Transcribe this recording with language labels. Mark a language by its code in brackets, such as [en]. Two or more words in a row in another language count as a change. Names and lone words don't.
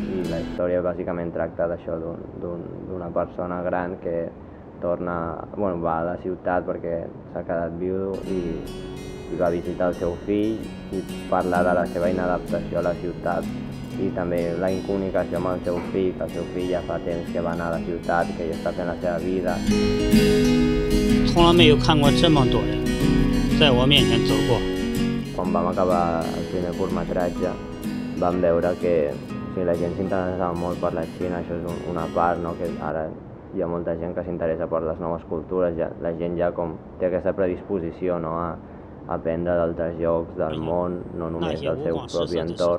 [ca] I la història bàsicament tracta d'això, d'una persona gran que va a la ciutat perquè s'ha quedat viudo i i va visitar el seu fill i parlar de la seva inadaptació a la ciutat i també la incomunicació amb el seu fill, que el seu fill ja fa temps que va anar a la ciutat, que ja està fent la seva vida. [zh] 从来没有看过这么多人在我面前走过。 [ca] Quan vam acabar el primer curtmetratge vam veure que la gent s'interessava molt per la Xina, això és una part, no? Que ara hi ha molta gent que s'interessa per les noves cultures, la gent ja com té aquesta predisposició, no? a aprendre d'altres llocs del món, no només del seu propi entorn.